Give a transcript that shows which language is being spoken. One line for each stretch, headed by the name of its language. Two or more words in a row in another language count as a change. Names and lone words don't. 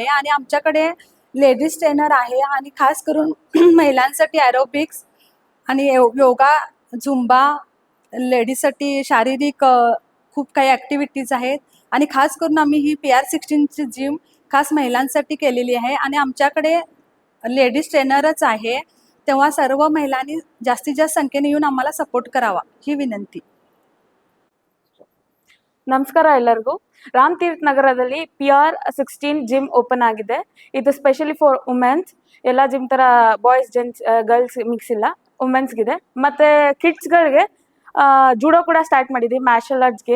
Marathi: आणि आमच्याकडे
English: ladies trainer
Marathi: आहे आणि खास करून महिलांसाठी एरोबिक्स आणि
English: yoga, Zumba,
Marathi: लेडीजसाठी शारीरिक खूप काही ॲक्टिव्हिटीज आहेत आणि खास करून आम्ही ही PR16 ची जिम खास महिलांसाठी केलेली आहे आणि आमच्याकडे लेडीज ट्रेनरच आहे, तेव्हा सर्व महिलांनी जास्तीत जास्त संख्येने येऊन आम्हाला सपोर्ट करावा ही विनंती।
Kannada: ನಮಸ್ಕಾರ ಎಲ್ಲರಿಗೂ। ರಾಮತೀರ್ಥ ನಗರದಲ್ಲಿ PR16
English: gym open
Kannada: ಆಗಿದೆ। ಇದು
English: specially for womens,
Kannada: ಎಲ್ಲ ಜಿಮ್ ತರ
English: boys, gents, girls mix
Kannada: ಇಲ್ಲ, ವುಮೆನ್ಸ್ಗಿದೆ। ಮತ್ತೆ ಕಿಡ್ಸ್ಗಳಿಗೆ ಜೂಡೋ ಕೂಡ ಸ್ಟಾರ್ಟ್ ಮಾಡಿದ್ದೀವಿ,
English: martial arts game.